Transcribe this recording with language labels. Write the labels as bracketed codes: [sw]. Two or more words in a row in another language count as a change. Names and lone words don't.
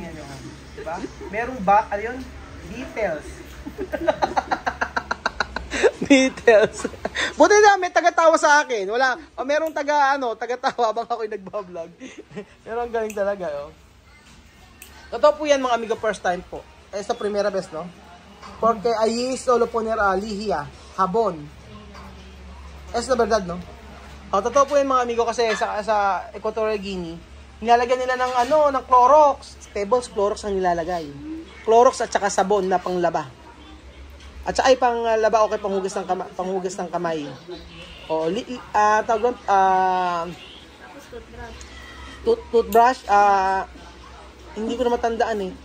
[tl] Tingnan niyo, oh. Diba? Merong details. Details. Buti na may taga-tawa sa akin. Wala, merong taga-tawa habang ako'y nagba-vlog. Pero ang galing talaga, oh. Totoo po yan mga amigo, [en] first time [tl] po. [es] Sa primera vez, no? Porque allí solo poner lihia, jabón. Es la verdad, no? [tl] Totoo po yan mga amigo kasi sa Equatorial Guinea, nilalagyan nila ng Clorox. Pebbles, Clorox ang nilalagay. Clorox at saka sabon na panglaba. At saka ay panglaba o kay panghugas ng kamay. O, tawag toothbrush, hindi ko na matandaan eh.